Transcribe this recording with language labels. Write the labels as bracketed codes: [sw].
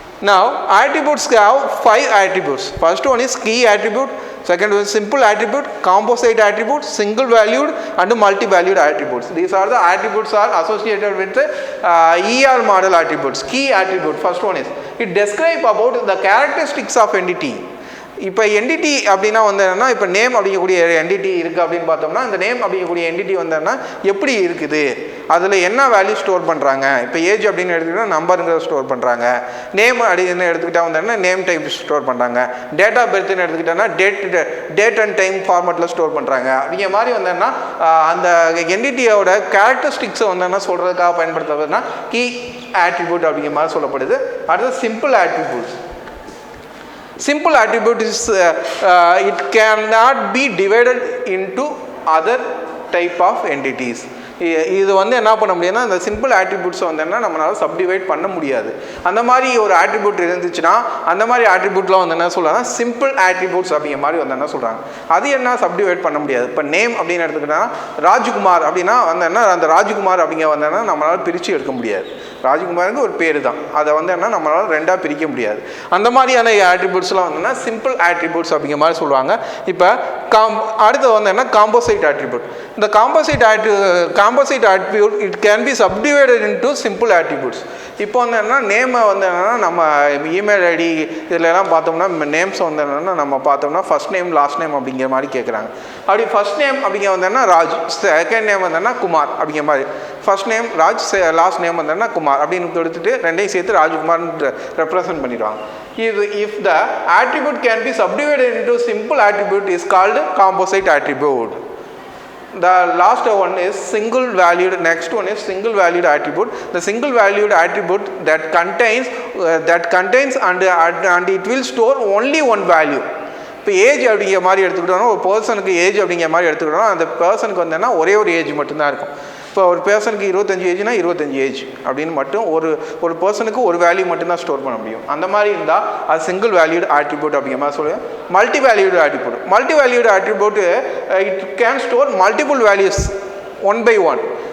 [en] Now attributes have 5 attributes. First one is key attribute, second one is simple attribute, composite attribute, single valued and multi-valued attributes. These are the attributes are associated with the ER model attributes. Key attribute, first one is it describe about the characteristics of entity. [ta] இப்போ entity அப்படின்னா வந்தேன்னா இப்போ name அப்படிங்கக்கூடிய entity இருக்குது அப்படின்னு பார்த்தோம்னா அந்த name அப்படிங்கக்கூடிய என்டிட்டி வந்தேன்னா எப்படி இருக்குது, அதில் என்ன வேல்யூ ஸ்டோர் பண்ணுறாங்க. இப்போ ஏஜ் அப்படின்னு எடுத்துக்கிட்டால் நம்பருங்கிறத ஸ்டோர் பண்ணுறாங்க, நேம் அப்படின்னு எடுத்துக்கிட்டால் வந்தேன்னா நேம் டைப் ஸ்டோர் பண்ணுறாங்க, டேட் ஆஃப் பர்த்னு எடுத்துக்கிட்டோன்னா டேட் அண்ட் டைம் ஃபார்மேட்டில் ஸ்டோர் பண்ணுறாங்க. அப்படிங்கிற மாதிரி வந்தேன்னா அந்த என்டிட்டியோட கேரக்டரிஸ்டிக்ஸை வந்தேன்னா சொல்கிறதுக்காக பயன்படுத்துறதுனா கீ ஆட்ரிபியூட் அப்படிங்கிற மாதிரி சொல்லப்படுது. அடுத்து simple attributes. [en] Simple attribute is it cannot be divided into other type of entities. [ta] இது வந்து என்ன பண்ண முடியும்னா இந்த சிம்பிள் ஆட்ரிபியூட்ஸை வந்து என்ன நம்மளால் சப்டிவைட் பண்ண முடியாது. அந்த மாதிரி ஒரு ஆட்ரிபியூட் இருந்துச்சுன்னா அந்த மாதிரி ஆட்ரிபியூட்லாம் வந்து என்ன சொல்லலாம் சிம்பிள் ஆட்ரிபியூட்ஸ் அப்படிங்கிற மாதிரி வந்து என்ன சொல்கிறாங்க. அது என்ன சப்டிவைட் பண்ண முடியாது. இப்போ நேம் அப்படின்னு எடுத்துக்கிட்டோன்னா ராஜ்குமார் அப்படின்னா வந்து என்ன அந்த ராஜ்குமார் அப்படிங்கிற வந்தேன்னா நம்மளால் பிரித்து எடுக்க முடியாது. ராஜ்குமாருக்கு ஒரு பேர் தான், அதை வந்து என்ன நம்மளால் ரெண்டாக பிரிக்க முடியாது. அந்த மாதிரியான ஆட்ரிபியூட்ஸ்லாம் வந்துன்னா சிம்பிள் ஆட்ரிபியூட்ஸ் அப்படிங்கிற மாதிரி சொல்லுவாங்க. இப்போ அடுத்து வந்து என்ன காம்போசைட் ஆட்ரிபியூட். [en] இந்த composite attribute it can be subdivided into simple attributes. [ta] இப்போ வந்து என்ன நேமை வந்து என்னென்னா நம்ம இமெயில் ஐடி இதிலெல்லாம் பார்த்தோம்னா நேம்ஸ் வந்து என்னென்னா நம்ம பார்த்தோம்னா ஃபர்ஸ்ட் நேம் லாஸ்ட் நேம் அப்படிங்கிற மாதிரி கேட்குறாங்க. அப்படி ஃபர்ஸ்ட் நேம் அப்படிங்கிற வந்தேன்னா ராஜ், செகண்ட் நேம் வந்தேன்னா குமார் அப்படிங்கிற மாதிரி. First name Raj, last name வந்தேன்னா குமார் அப்படின்னு எடுத்துகிட்டு ரெண்டையும் சேர்த்து ராஜ்குமார்னு ரெப்ரசன்ட் பண்ணிடுவாங்க. [en] இது if the attribute can be subdivided into simple attribute is called composite attribute. The last one is single valued. Next one is single valued attribute. The single valued attribute that contains and it will store only one value. [ta] இப்போ age அப்படிங்கிற மாதிரி எடுத்துக்கிட்டோம்னா ஒரு பர்சனுக்கு age அப்படிங்கிற மாதிரி எடுத்துக்கிட்டோம்னா அந்த பர்சனுக்கு வந்தேன்னா ஒரே ஒரு ஏஜ் மட்டும்தான் இருக்கும். இப்போ ஒரு பர்சனுக்கு 25 ஏஜ்னா 25 ஏஜ் அப்படின்னு மட்டும் ஒரு பர்சனுக்கு ஒரு வேல்யூ மட்டும்தான் ஸ்டோர் பண்ண முடியும். அந்த மாதிரி இருந்தால் அது சிங்கிள் வேல்யூடு ஆட்ரிபியூட் அப்படிங்கிற மாதிரி சொல்லுவேன். [en] Multi valued attribute it can store multiple values 1 by 1.